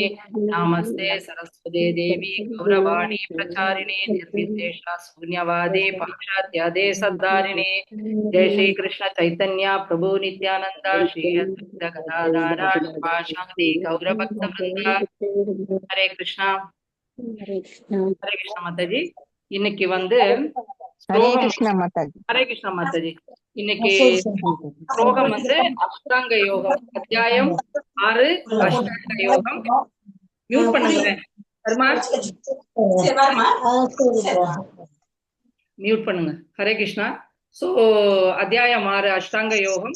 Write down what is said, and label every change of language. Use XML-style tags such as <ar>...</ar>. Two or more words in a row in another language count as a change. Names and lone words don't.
<sa>नमस्ते सरस्वते देवि गौरवाणी प्रचारिणे निर्विशेष शून्यवादे पाशात्यादे सत्तारिणे. जय श्री कृष्ण चैतन्य प्रभु नित्यानन्द श्री अद्वैत गदाधर श्रीवासादि गौरभक्त वृन्द. हरे कृष्ण. हरे कृष्ण माताजी.</sa> <ta>இன்னைக்கு வந்து</ta> <sa>हरे कृष्ण माताजी. हरे कृष्ण माताजी.</sa> <ta>இன்னைக்கு ஸ்லோகம் வந்து அஷ்டாங்க யோகம், அத்தியாயம் 6 அஷ்டாங்க யோகம். மியூட் பண்ணுங்க சர்மா, மியூட் பண்ணுங்க.</ta> <sa>हरे कृष्ण.</sa> <ta>சோ அத்தியாயம் 6 அஷ்டாங்க யோகம்.</ta>